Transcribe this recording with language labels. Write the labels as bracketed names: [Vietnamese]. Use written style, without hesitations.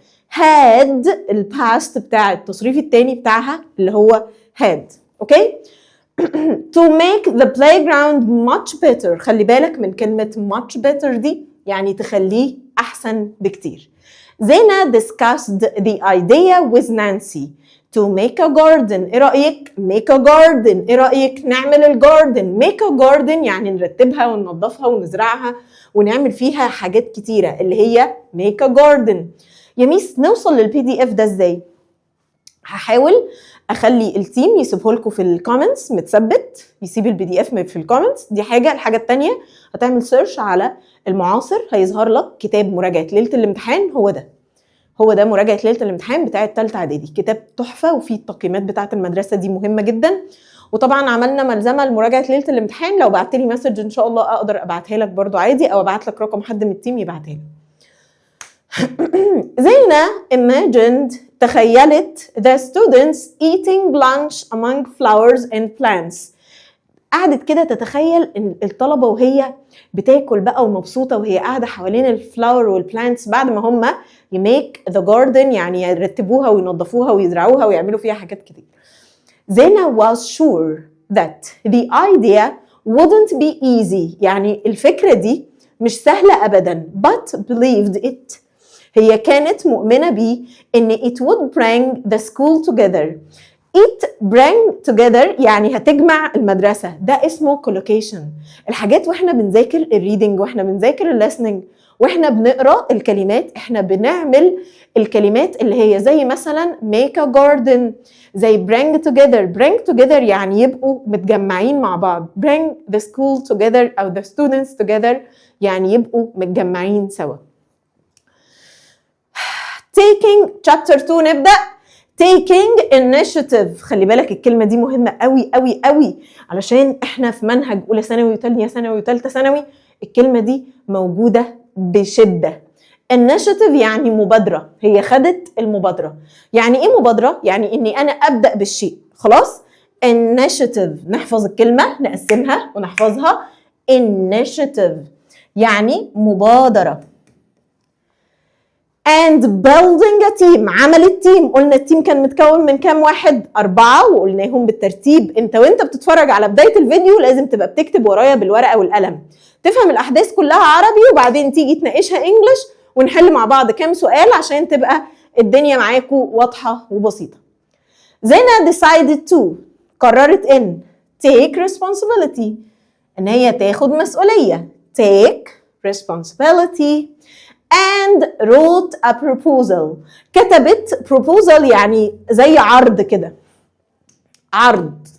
[Arabic] had الباست بتاع التصريف التاني بتاعها اللي هو had. اوكي؟ [English] to make the playground much better، [Arabic] خلي بالك من كلمة [English] much better [Arabic] دي، يعني تخليه أحسن بكتير. [English] Zena discussed the idea with Nancy to make a garden. [Arabic] ايه رأيك؟ [English] make a garden. [Arabic] ايه رأيك نعمل الجاردن؟ [English] make a garden [Arabic] يعني نرتبها وننظفها ونزرعها ونعمل فيها حاجات كتيرة اللي هي make a garden. يا ميس نوصل للبي دي اف ده ازاي؟ هحاول اخلي التيم يسيبه لكم في الكومنتس متثبت، يسيب البي دي اف في الكومنتس. دي حاجه. الحاجه الثانيه هتعمل سيرش على المعاصر، هيظهر لك كتاب مراجعه ليله الامتحان. هو ده مراجعه ليله الامتحان بتاعه ثالثه اعدادي، كتاب تحفه وفيه التقييمات بتاعه المدرسه دي مهمه جدا. وطبعا عملنا ملزمه لمراجعه ليله الامتحان، لو بعت لي مسج ان شاء الله اقدر ابعتها لك برضو عادي، او ابعت لك رقم حد من التيم يبعتها لي. [English] زينة imagined [Arabic] تخيلت [English] the students eating lunch among flowers and plants. [Arabic] قعدت كده تتخيل ان الطلبة وهي بتاكل بقى ومبسوطة وهي قاعدة حوالين الفلاور والبلانتس بعد ما هم [English] يميك the garden, [Arabic] يعني يرتبوها وينظفوها ويزرعوها ويعملوا فيها حاجات كتير. [English] زينة was sure that the idea wouldn't be easy، [Arabic] يعني الفكرة دي مش سهلة أبدا، [English] but believed it. [Arabic] هي كانت مؤمنة بيه إن [English] it would bring the school together. it bring together [Arabic] يعني هتجمع المدرسة، ده اسمه collocation. الحاجات واحنا بنذاكر الريدنج واحنا بنذاكر الليسننج واحنا بنقرأ الكلمات، احنا بنعمل الكلمات اللي هي زي مثلا [English] make a garden، [Arabic] زي [English] bring together [Arabic] يعني يبقوا متجمعين مع بعض. [English] bring the school together أو the students together [Arabic] يعني يبقوا متجمعين سوا. [English] taking chapter 2 [Arabic] نبدأ. taking initiative، خلي بالك الكلمة دي مهمة قوي قوي قوي علشان احنا في منهج أولى ثانوي وثانية ثانوي وثالثة ثانوي الكلمة دي موجودة بشدة. initiative يعني مبادرة، هي خدت المبادرة. يعني ايه مبادرة؟ يعني اني انا ابدأ بالشيء. خلاص initiative، نحفظ الكلمة نقسمها ونحفظها. initiative يعني مبادرة. [English] and building a team، [Arabic] عملت تيم. قلنا التيم كان متكون من كام واحد؟ 4 وقلناهم بالترتيب. انت وانت بتتفرج على بداية الفيديو لازم تبقى بتكتب ورايا بالورقة والقلم، تفهم الأحداث كلها عربي وبعدين تيجي تناقشها انجلش ونحل مع بعض كام سؤال عشان تبقى الدنيا معاكم واضحة وبسيطة. زينة [English] decided to، [Arabic] قررت ان [English] take responsibility، [Arabic] ان هي تاخد مسؤولية. [English] take responsibility and wrote a proposal. [Arabic] كتبت proposal يعني زي عرض كده، عرض.